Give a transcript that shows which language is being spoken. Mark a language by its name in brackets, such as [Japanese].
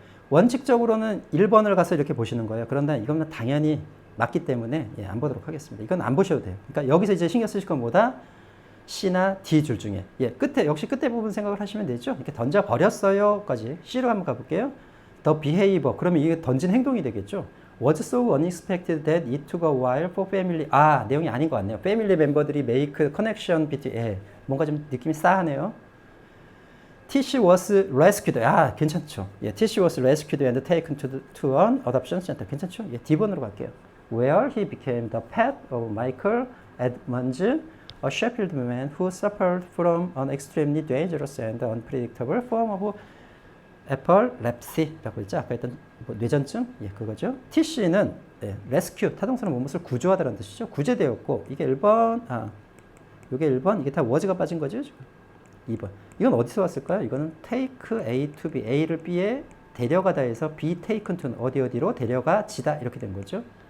[Korean] 원칙적으로는 1번을 가서 이렇게 보시는 거예요. 그런데 이건 당연히 맞기 때문에 안 보도록 하겠습니다. 이건 안 보셔도 돼요. 그러니까 여기서 이제 신경 쓰실 건 뭐다? C나 D 줄 중에. 역시 끝에 부분 생각을 하시면 되죠. 이렇게 던져버렸어요까지. C로 한번 가볼게요. [English] The behavior. [Korean] 그러면 이게 던진 행동이 되겠죠. [English] Was so unexpected that it took a while for family. [Korean] 내용이 아닌 것 같네요. [English] Family 멤버들이 make connection between. [Korean] 뭔가 좀 느낌이 싸하네요. [English] TC was rescued. [Korean] 괜찮죠. [English] TC was rescued and taken to an adoption center. [Korean] 괜찮죠? D번으로 갈게요. [English] Where he became the pet of Michael Edmonds, a Sheffield man who suffered from an extremely dangerous and unpredictable form of epilepsy라고 했죠. [Korean] 아까 했던 뇌전증? 그거죠. TC는 rescue, 타동사는 무엇을 구조하다라는 뜻이죠. 구제되었고, 이게 1번, 이게 1번, 이게 다 was가 빠진 거죠. 지금. 2번. 이건 어디서 왔을까요? 이거는 take A to B, A를 B에 데려가다 해서 be taken to 어디로 데려가지다 이렇게 된 거죠.